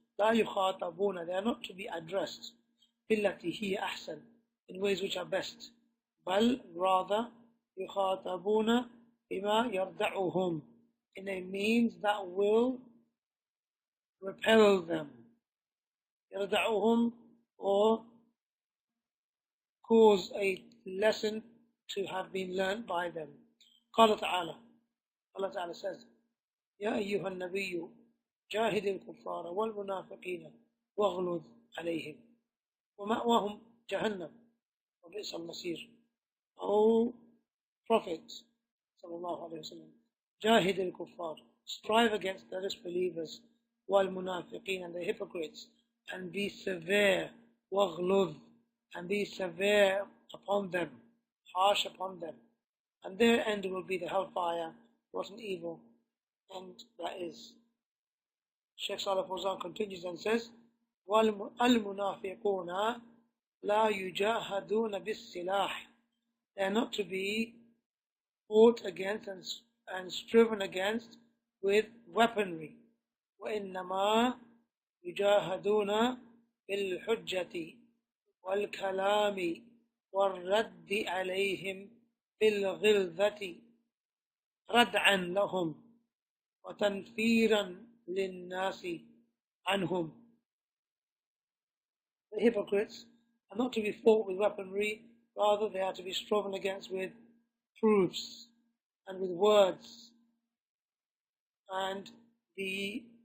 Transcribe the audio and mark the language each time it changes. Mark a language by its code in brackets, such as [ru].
[ar] لا يخاطبون, [en] they are not to be addressed [ar] بالتي هي أحسن, [en] in ways which are best, [ar] بل [en] rather [ar] يخاطبون بما يردعهم, [en] in a means that will repel them, [ar] يردعهم, [en] or cause a lesson to have been learned by them. [ar] قال تعالى, [en] Allah Ta'ala says, [ar] يا أيها النبي جاهد الكفار والمنافقين واغلظ عليهم ومأواهم جهنم وبئس المصير. [en] O Prophet sallallahu alaihi wasallam, [ar] جاهد الكفار, [en] strive against the disbelievers, [ar] والمنافقين, [en] and the hypocrites, and be severe, [ar] واغلظ, [en] and be severe upon them, harsh upon them, and their end will be the hellfire. What an evil end that is. Shaykh Salih Fawzaan continues and says, [ar] والمنافقون لا يجاهدون بالسلاح, [en] they are not to be fought against and striven against with weaponry. [ar] وإنما يجاهدون بالحجة والكلام والرد عليهم بالغلظة ردعا لهم وتنفيرا للناس عنهم. [en] The hypocrites are not to be fought with weaponry, rather they are to be striven against with proofs and with words, and the